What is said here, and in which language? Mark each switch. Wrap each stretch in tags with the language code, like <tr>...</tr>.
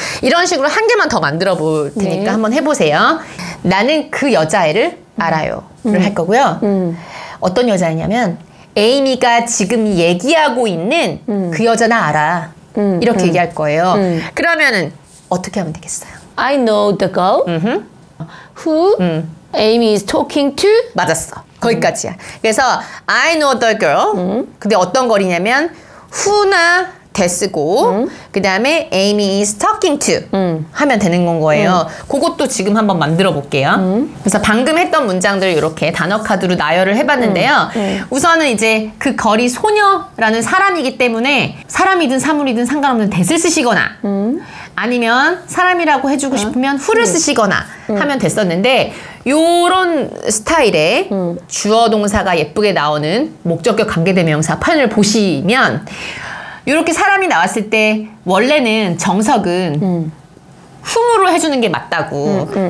<ko>이런 식으로 한 개만 더 만들어 볼 테니까 한번 해보세요. 나는 그 여자애를 알아요를 할 거고요. 어떤 여자애냐면 에이미가 지금 얘기하고 있는 그 여자 나 알아. 이렇게 얘기할 거예요. 그러면은 어떻게 하면 되겠어요?</ko> <en>I know the girl who Amy is talking to.</en> <ko>맞았어. 거기까지야. 그래서</ko> <en>I know the girl.</en> <ko>근데 어떤 거리냐면 who나 대쓰고 그 다음에</ko> <en>Amy is talking to</en> <ko>하면 되는 건 거예요. 그것도 지금 한번 만들어 볼게요. 그래서 방금 했던 문장들 이렇게 단어 카드로 나열을 해봤는데요. 우선은 이제 그 거리 소녀라는 사람이기 때문에 사람이든 사물이든 상관없는 that을 쓰시거나 아니면 사람이라고 해주고 싶으면 who를 쓰시거나 하면 됐었는데 요런 스타일의 주어 동사가 예쁘게 나오는 목적격 관계대명사 표현을 보시면 이렇게 사람이 나왔을 때 원래는 정석은 whom으로 해주는 게 맞다고.</ko>